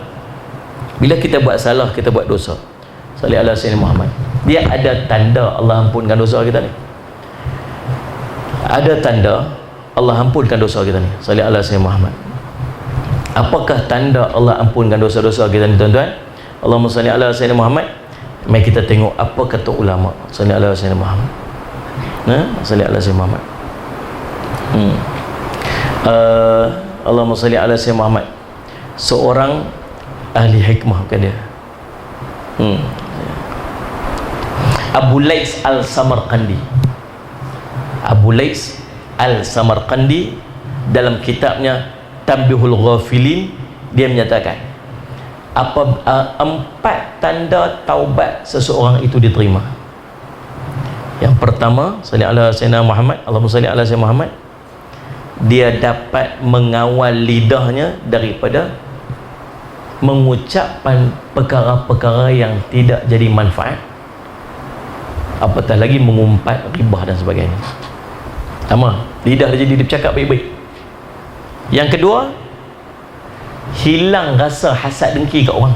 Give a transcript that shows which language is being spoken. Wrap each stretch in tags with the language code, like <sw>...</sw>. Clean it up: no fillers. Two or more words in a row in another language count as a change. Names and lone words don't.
<ms>Bila kita buat salah, kita buat dosa,</ms> <ar>صل على سيدنا محمد,</ar> <ms>dia ada tanda Allah ampunkan dosa kita ni. Ada tanda Allah ampunkan dosa kita ni.</ms> <ar>صل على سيدنا محمد.</ar> <ms>Apakah tanda Allah ampunkan dosa-dosa kita ni, tuan-tuan?</ms> <ar>اللهم صل على سيدنا محمد.</ar> <ms>Mari kita tengok apa kata ulama.</ms> <ar>صل على سيدنا محمد. صل على سيدنا محمد. اللهم صل على سيدنا محمد.</ar> <ms>Seorang ahli hikmah bukan dia. Abu Lais Al-Samarqandi. Abu Lais Al-Samarqandi dalam kitabnya Tanbihul Ghafilin, dia menyatakan apa 4 tanda taubat seseorang itu diterima. Yang pertama,</ms> <ar>صل على سيدنا محمد, اللهم صل على سيدنا محمد,</ar> <ms>dia dapat mengawal lidahnya daripada mengucapkan perkara-perkara yang tidak jadi manfaat, apatah lagi mengumpat ribah dan sebagainya. Sama, lidah dia jadi dia bercakap baik-baik. Yang kedua, hilang rasa hasad dengki kat orang.</ms>